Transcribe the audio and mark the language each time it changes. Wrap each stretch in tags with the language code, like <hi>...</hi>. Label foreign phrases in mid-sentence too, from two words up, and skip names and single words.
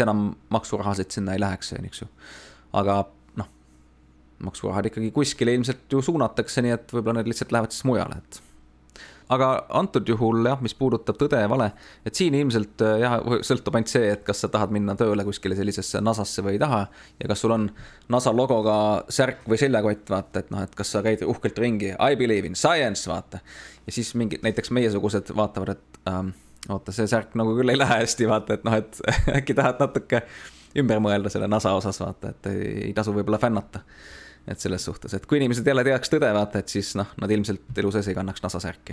<et>enam maksurahasid sinna ei läheks, aga maksurahad ikkagi kuskile ilmselt ju suunatakse, nii et võib-olla need lihtsalt lähevad siis mujale, et aga antud juhul mis puudutab tõde ja vale, et siin ilmselt sõltub ainult see, et kas sa tahad minna tööle kuskile sellisesse NASAsse või ei taha ja kas sul on NASA logoga särk või seljakott, vaata, et kas sa käid uhkelt ringi,</et> <en>I believe in science,</en> <et>vaata. Ja siis mingid, näiteks meiesugused vaatavad, et see särk nagu küll ei lähe hästi, vaata, et äkki tahad natuke ümber mõelda selle NASA osas, vaata, et ei tasu võib-olla fännata. Et selles suhtes, et kui inimesed jälle teaks tõde, vaata, et siis nad ilmselt elu sees ei kannaks NASA särki.</et>